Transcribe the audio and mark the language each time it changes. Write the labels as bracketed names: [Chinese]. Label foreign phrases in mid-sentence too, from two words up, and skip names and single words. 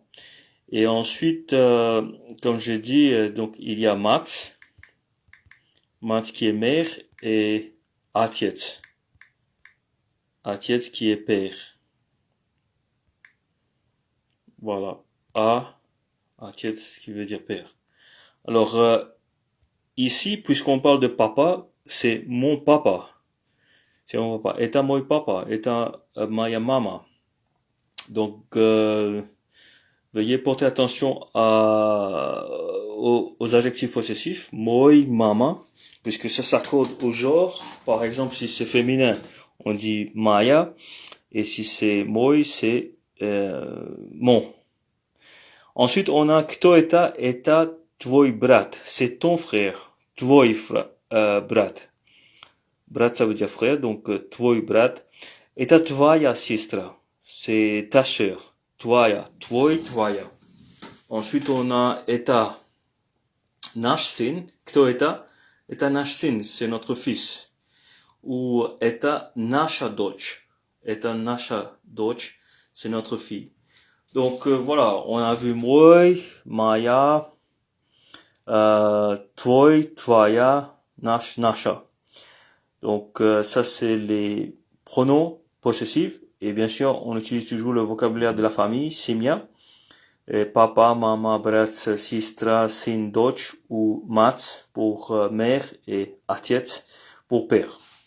[French] Et ensuite, comme je dis, donc il y a Matt qui est mère, et отец qui est père. Voilà, отец qui veut dire père. Alors, ici, puisqu'on parle de papa, c'est mon papa. C'est mon papa. [Russian] Это мой папа. Это моя мама. [French] Donc, veuillez porter attention aux adjectifs possessifs. [Russian] Мой, мама, [French] puisque ça s'accorde au genre. Par exemple, si c'est féminin, on dit моя. Et si c'est мой, c'est mon. Ensuite, on a [Russian] кто это твой брат. [French] C'est ton frère. [Russian] Твой брат. Брат, [French] ça veut dire frère, donc [Russian] твой брат. Это твоя сестра. [French] C'est ta sœur. [Russian] Твоя. [French] Ensuite, on a [Russian] это наш сын. Кто это? Это наш сын, [French] c'est notre fils. Ou [Russian] это наша дочь. Это наша дочь, [French] c'est notre fille. Donc voilà, on a vu [Russian] мой, моя, Твой, твоя, наш, наша. [French] Donc ça c'est les pronoms possessifs. Et bien sûr, on utilise toujours le vocabulaire de la famille, semia. Et papa, [Russian] мама, брат, сестра, сын, дочь [French] ou mat pour mère et atiet pour père.